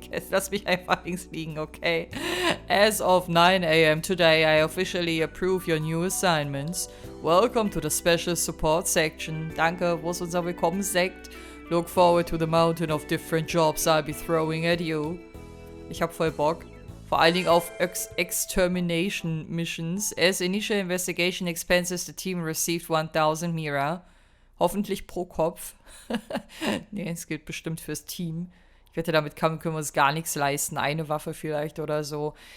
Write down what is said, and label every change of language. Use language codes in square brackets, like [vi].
[de] Lass mich einfach links liegen, okay? [en] As of 9 a.m. today, I officially approve your new assignments. Welcome to the Special Support Section. [de] Danke, wo ist unser Willkommenssekt? [en] Look forward to the mountain of different jobs I'll be throwing at you. [de] Ich hab voll Bock. Vor allen Dingen auf Extermination Missions. [en] As initial investigation expenses, the team received 1000 MEHR. [de] Hoffentlich pro Kopf. Nee, es gilt bestimmt fürs Team. Ich wette, damit können wir uns gar nichts leisten. Eine Waffe vielleicht oder so.